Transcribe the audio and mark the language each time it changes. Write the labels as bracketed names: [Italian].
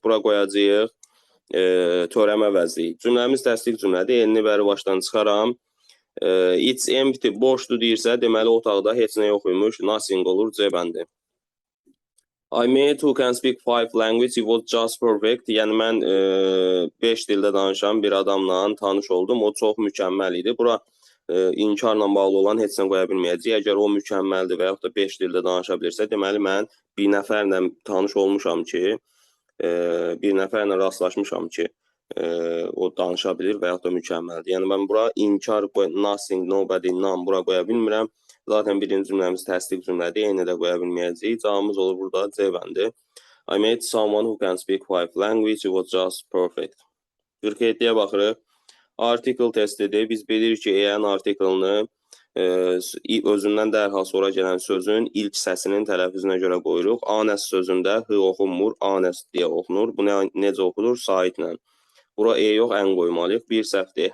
[Azerbaijani] Bura qoyacağıq törəmə vəzli. Cümləmiz təsdiq cümlədir. Elini bəri başdan çıxaram. [English] It's empty, [Azerbaijani] boşdur deyirsə, deməli otaqda heç nə yox imiş. Nothing olur, C bəndi. [English] I met who can speak 5 languages, it was just perfect. [Azerbaijani] Yəni mən 5 dildə danışan bir adamla tanış oldum. O çox mükəmməl idi. Bura inkarla bağlı olan heç nə qoya bilməyəcək. Əgər o mükəmməldir və yaxud da 5 dildə danışa bilirsə, deməli mən bir nəfərlə tanış olmuşam ki, bir nəfərlə rastlaşmışam ki, o danışa bilir və yaxud da mükəmməldir. Yəni mən bura inkar, nothing, nobody, none bura qoya bilmirəm. Zaten birinci cümləmiz təsdiq cümlədir, eyni də qoya bilməyəcəyik. Cavabımız olur burada C bəndi. [English] I met someone who can speak 5 languages, it was just perfect. [Azerbaijani] 47-yə baxırıq. Article testidir. Biz bilirik ki, EN artiklını özündən dərhal sonra gələn sözün ilk səsinin tələffüzünə görə qoyuruq. Honest sözündə H oxunmur, honest deyə oxunur. Bu necə oxunur? Saitlə. Bura E yox, N qoymalıyıq. Bir səhvdir.